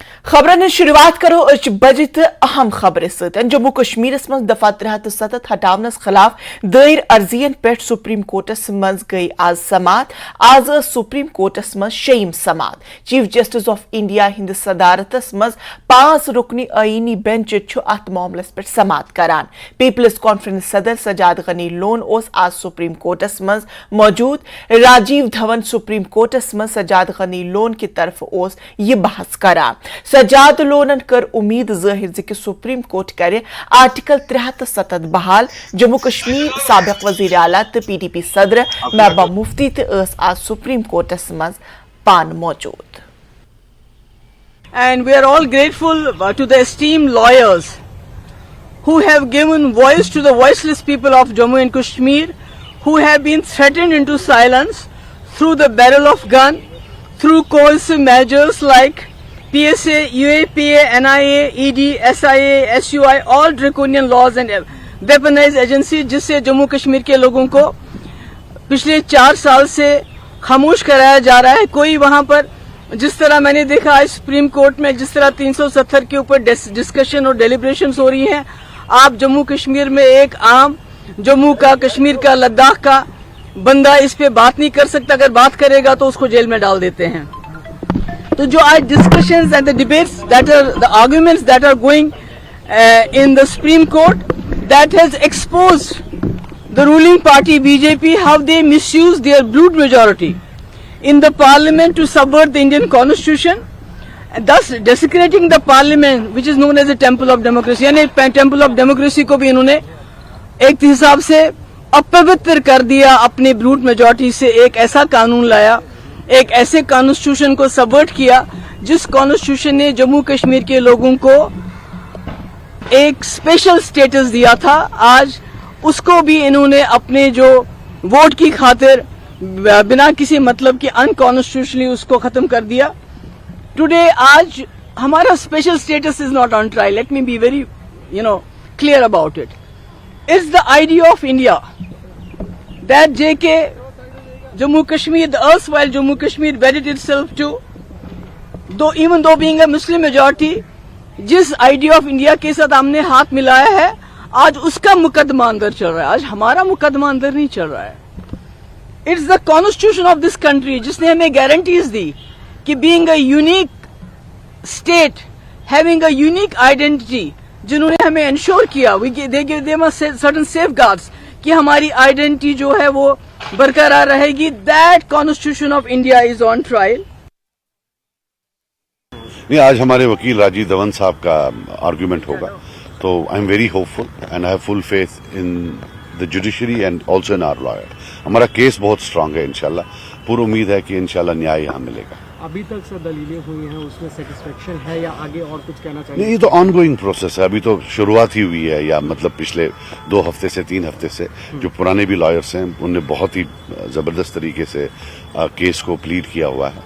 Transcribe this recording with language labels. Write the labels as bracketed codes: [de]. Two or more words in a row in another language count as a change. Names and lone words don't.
[ks] خبرن شروعات کرو اچ بجے تہٕ اہم خبر ستن جموں کشمیر مز دفعہ 307 ہٹاونس خلاف دائر عرضیین پے سپریم کورٹس مز گئی آج سماعت آج سپریم کورٹس مز شیم سماعت [en] Chief Justice of India [ks] ہند صدارتس مز 5 رکنی آئینی بینچ اَت معاملس پے سماعت کران پیپلز کانفرنس صدر سجاد غنی لون اوس آج سپریم کورٹس مز موجود راجیو دھون سپریم کورٹس مز سجاد غنی لون کی طرف اوس یہ بحث کران سجاد لونن کر امید ظاہر کہ سپریم کورٹ کرے آرٹیکل 307 بحال جموں کشمیر سابق وزیر اعلیٰ تہٕ PDP صدر محبوبہ مفتی آج سپریم کورٹس مز پان موجود. [en] And we are all grateful to the esteemed lawyers who have given voice to the voiceless people of Jammu and Kashmir, who have been threatened into silence through the barrel of gun, through coercive measures like PSA, UAPA, NIA, ED, SIA, SUI, all draconian laws and weaponized agencies [hi] जिससे जम्मू कश्मीर के लोगों को पिछले 4 साल से खामोश कराया जा रहा है. कोई वहां पर जिस तरह मैंने देखा है सुप्रीम कोर्ट में जिस तरह 370 के ऊपर डिस्कशन और डेलिब्रेशंस हो रही हैं, आप जम्मू कश्मीर में एक आम जम्मू का, कश्मीर का, लद्दाख का बंदा इस पे बात नहीं कर सकता. अगर बात करेगा तो उसको जेल में डाल देते हैं. तो जो आज [en] discussions and the debates that are the arguments that are going in the Supreme Court that has exposed the ruling party BJP how they misuse their brute majority in the parliament to subvert the Indian constitution, thus desecrating the parliament which is known as the temple of democracy. [hi] यानी [en] temple of democracy [hi] को भी इन्होंने एक हिसाब से अपवित्र कर दिया. अपने [en] brute majority [hi] से एक ऐसा कानून लाया, एक ऐसे कॉन्स्टिट्यूशन को सबवर्ट किया जिस कॉन्स्टिट्यूशन ने जम्मू कश्मीर के लोगों को एक [en] special status [hi] दिया था. आज उसको भी इन्होंने अपने जो वोट की खातिर बिना किसी मतलब के अनकॉन्स्टिट्यूशनली उसको खत्म कर दिया. [en] टुडे [hi] आज हमारा [en] special status is not on trial. Let me be very clear about it. It's the idea of India that JK Jammu Kashmir, the erstwhile Jammu Kashmir wedded itself to, even though being a Muslim majority, [hi] जिस [en] idea of India [hi] के साथ हमने हाथ मिलाया है, आज उसका मुकदमा अंदर चल रहा है. आज हमारा मुकदमा अंदर नहीं चल रहा है. [en] It's the constitution of this country [hi] जिसने हमें गारंटीज दी कि [en] being a unique state, having a unique identity, [hi] जिन्होंने हमें इंश्योर किया [en] they give them certain safeguards [hi] कि हमारी आइडेंटिटी जो है वो बरकरार रहेगी. [en] That constitution of India is on trial. [hi] नहीं, आज हमारे वकील राजीव धवन साहब का आर्गुमेंट होगा, तो [en] I am very hopeful and I have full faith in the judiciary and also in our lawyer. [hi] हमारा केस बहुत स्ट्रांग है. इंशाल्लाह पूरी उम्मीद है कि इंशाल्लाह न्याय यहाँ मिलेगा. अभी तक सर दलीलें हुई हैं उसमें सेटिस्फेक्शन है या आगे और कुछ कहना चाहिए? नहीं, ये तो [en] ongoing process [hi] है. अभी तो शुरुआत ही हुई है, या मतलब पिछले 2 हफ्ते से 3 हफ्ते से जो पुराने भी लॉयर्स हैं उनने बहुत ही जबरदस्त तरीके से केस को प्लीड किया हुआ है.